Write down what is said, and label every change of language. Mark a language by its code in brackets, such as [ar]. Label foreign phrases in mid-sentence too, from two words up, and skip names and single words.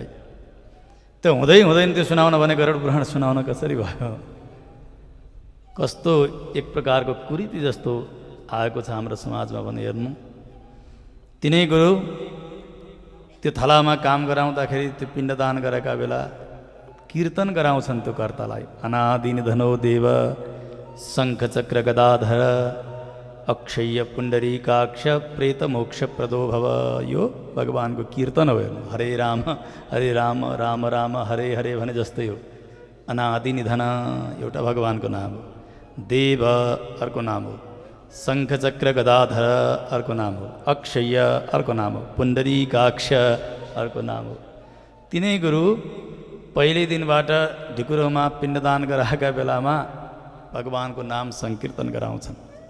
[ne] त्यो हुँदैन त्यो सुनाउन भने गरुड पुराण सुनाउन कसरी भयो? कस्तो एक प्रकारको कुरीति जस्तो आएको छ हाम्रो समाजमा भने हेर्नु। तिनै गुरु त्यो थलामा काम गराउँदाखेरि, त्यो पिण्डदान गरेका बेला कीर्तन गराउँछन् त्यो कर्तालाई। [sa] अनादि निधनो देव शङ्ख चक्र गदाधर अक्षय पुण्डरीकाक्ष प्रेत मोक्ष प्रदो भव। [ne] यो भगवानको कीर्तन हो। हरे राम राम राम हरे हरे भने जस्तै हो। अनादि निधन एउटा भगवानको नाम हो, देव अर्को नाम हो, शङ्खचक्र गदाधर अर्को नाम हो, अक्षय अर्को नाम हो, पुण्डरीकाक्ष अर्को नाम हो। तिनै गुरु पहिल्यै दिनबाट ढिकुरोमा पिण्डदान गराएका बेलामा भगवानको नाम सङ्कीर्तन गराउँछन्।